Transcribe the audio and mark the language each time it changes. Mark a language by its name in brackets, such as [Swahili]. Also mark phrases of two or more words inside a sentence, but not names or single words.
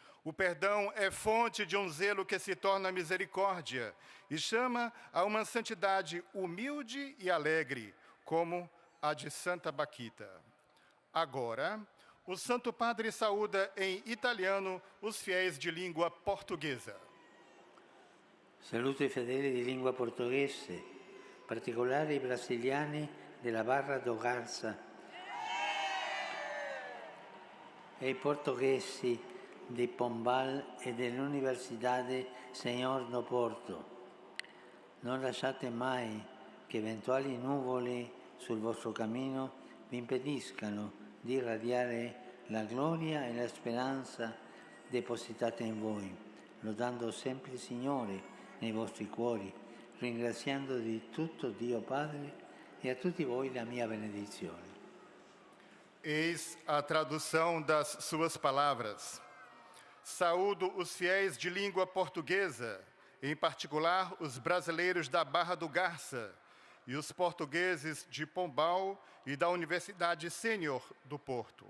[Portuguese] O perdão é fonte de um zelo que se torna misericórdia e chama a uma santidade humilde e alegre, como a de Santa Baquita. Agora, o Santo Padre saúda em italiano os fiéis de língua portuguesa. [Italian] Saluto i fedeli di lingua portoghese, in particolare i brasiliani della Barra do Garça e i portoghesi di Pombal e dell'Università Senhor do Porto. Non lasciate mai che eventuali nuvole sul vostro cammino vi impediscano di irradiare la gloria e la speranza depositate in voi, lodando sempre il Signore nei vostri cuori, ringraziando di tutto Dio Padre e a tutti voi la mia benedizione. [Portuguese] Eis a tradução das suas palavras. Saúdo os fiéis de língua portuguesa, em particular os brasileiros da Barra do Garça e os portugueses de Pombal e da Universidade Senhor do Porto.